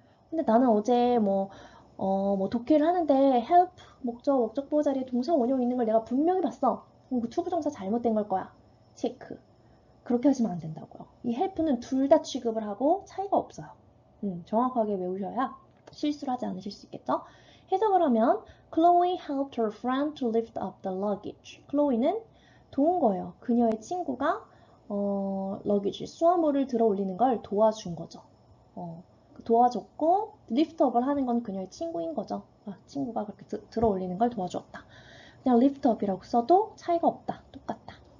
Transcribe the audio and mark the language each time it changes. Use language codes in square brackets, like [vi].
[ko] 근데 나는 어제 뭐 독해를 하는데 help 목적 보호 자리에 동사 원형 있는 걸 내가 분명히 봤어. 그럼 그 투부정사 잘못된 걸 거야. 체크. 그렇게 하시면 안 된다고요. 이 help는 둘 다 취급을 하고 차이가 없어요. 정확하게 외우셔야 실수를 하지 않으실 수 있겠죠? 해석을 하면 [en] Chloe helped her friend to lift up the luggage. [ko] Chloe는 도운 거예요. 그녀의 친구가 luggage, 수화물을 들어 올리는 걸 도와준 거죠. 도와줬고 lift up을 하는 건 그녀의 친구인 거죠. 친구가 그렇게 들어 올리는 걸 도와주었다. 그냥 lift up이라고 써도 차이가 없다. 똑같다.